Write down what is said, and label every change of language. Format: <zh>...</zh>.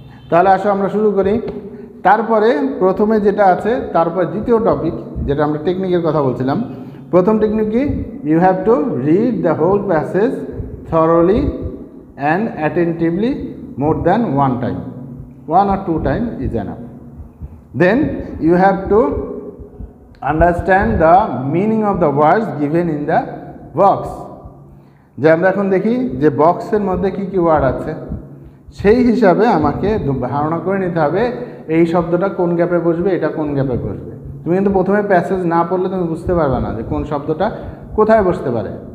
<bn>তাহলে আসো আমরা শুরু করি। তারপরে প্রথমে যেটা আছে, তারপর দ্বিতীয় টপিক যেটা আমরা টেকনিকের কথা বলছিলাম, প্রথম টেকনিক কি,</bn> <en>You have to read the whole passage thoroughly and attentively more than 1 time, 1 or 2 times is enough. Then you have to understand the meaning of the words given in the box.</en> <bn>যে আমরা এখন দেখি যে বক্সের মধ্যে কি কি word আছে, সেই হিসাবে আমাকে ধারণা করে নিতে হবে এই শব্দটা কোন গ্যাপে বসবে, এটা কোন গ্যাপে বসবে। তুমি কিন্তু প্রথমে প্যাসেজ না পড়লে তুমি বুঝতে পারবে না যে কোন শব্দটা কোথায় বসতে পারে।</bn>